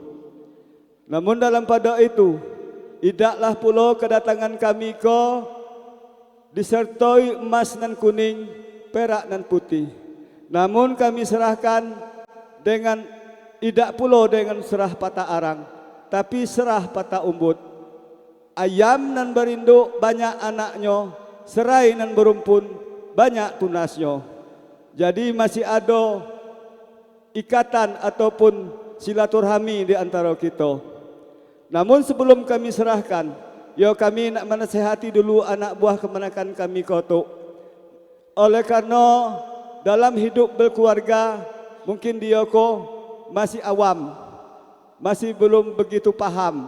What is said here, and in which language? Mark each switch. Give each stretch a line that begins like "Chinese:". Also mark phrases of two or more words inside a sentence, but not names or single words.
Minangkabau: Namun dalam pada itu, idaklah pulau kedatangan kami ko disertai emas nan kuning, perak nan putih. Namun kami serahkan dengan idak pulau dengan serah patah arang, tapi serah patah umbut. Ayam nan berinduk banyak anaknya, serai nan berumpun banyak tunasnya. Jadi masih ada ikatan ataupun silaturahmi di antara kita. Namun sebelum kami serahkan, yo kami nak menasihati dulu anak buah kemenakan kami kotuk. Oleh karena dalam hidup berkeluarga mungkin dia ko masih awam, masih belum begitu paham.